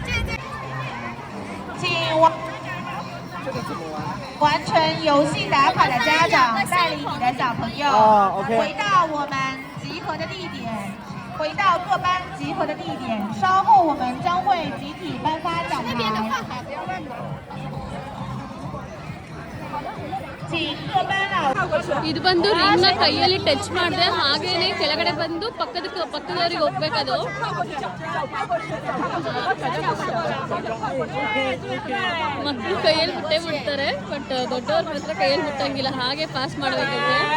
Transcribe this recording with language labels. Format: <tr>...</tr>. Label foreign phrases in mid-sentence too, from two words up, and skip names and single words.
<zh>请完成游戏打卡的家长带领你的小朋友回到我们集合的地点，回到各班集合的地点。稍后我们将会集体颁发奖牌。</zh> <kn>ಇದು ಬಂದು ರಿಂಗ್ನ ಕೈಯಲ್ಲಿ ಟಚ್ ಮಾಡಿದ್ರೆ ಹಾಗೇನೆ ಕೆಳಗಡೆ ಬಂದು ಪಕ್ಕದವರಿಗೆ ಹೋಗ್ಬೇಕದು. ಮಕ್ಕಳು ಕೈಯಲ್ಲಿ ಮುಟ್ಟೆ ಮುಟ್ತಾರೆ, ಬಟ್ ದೊಡ್ಡವ್ರ ಮಾತ್ರ ಕೈಯಲ್ಲಿ ಮುಟ್ಟಂಗಿಲ್ಲ, ಹಾಗೆ ಪಾಸ್ ಮಾಡಬೇಕಂತೆ.</kn>